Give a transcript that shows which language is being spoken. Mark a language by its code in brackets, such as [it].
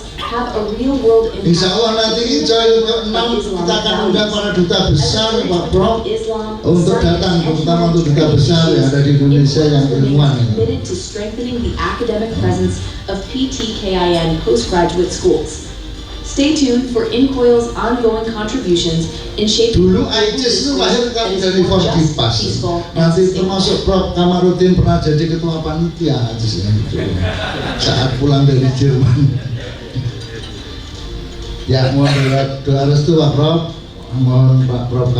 [id] Insya Allah nanti Coy ke-6 kita akan undang para duta besar Pak Prof untuk datang, terutama untuk duta besar yang ada di Indonesia yang ilmuwan. [en] Committed to strengthening the academic presence of PTKIN postgraduate schools. Stay tuned for Inkoil's ongoing contributions in shaping [id] Dulu ICIS itu lahir kan dari Forkipas. Nanti termasuk Prof. Kamarudin pernah jadi ketua panitia ICIS gitu. Saat pulang dari Jerman. Ya, mohon doa restu Pak Prof. Mohon Pak Prof.